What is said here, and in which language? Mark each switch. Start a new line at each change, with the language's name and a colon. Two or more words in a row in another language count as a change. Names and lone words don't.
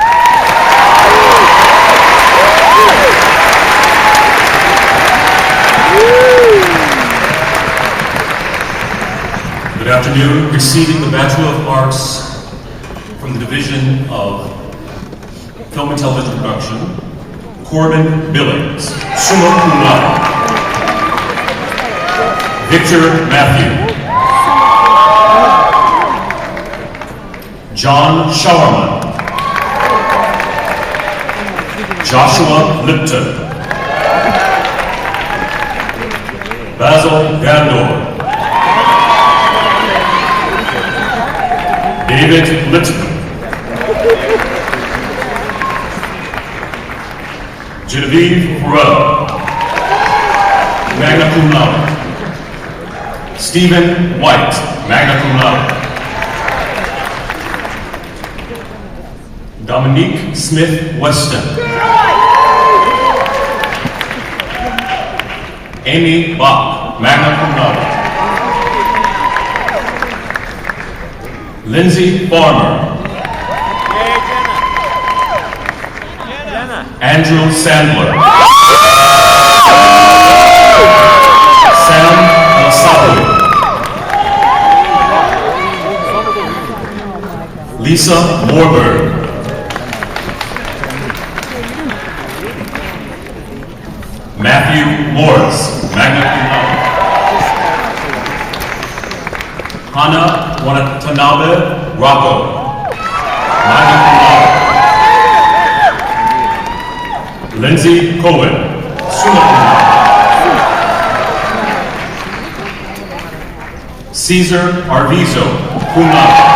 English: Good afternoon. Receiving the Bachelor of Arts from the Division of Film and Television Production, Corbin Billings,
Latin: summa cum laude.
English: Victor Matthew. John Showerman. Joshua Lipton. Basil Gandor. David Littman. Genevieve Perot.
Latin: Magna cum laude.
English: Stephen White,
Latin: magna cum laude.
English: Dominique Smith Weston. Amy Bach,
Latin: magna cum laude.
English: Lindsay Farmer. Andrew Sandler. Sam Alasapu. Lisa Morberg. Matthew Morris,
Latin: magna cum laude.
English: Hana Watanabe Rocco,
Latin: magna cum laude.
English: Lindsay Cohen,
Latin: summa cum laude.
English: Caesar Arvizo,
Latin: cum laude.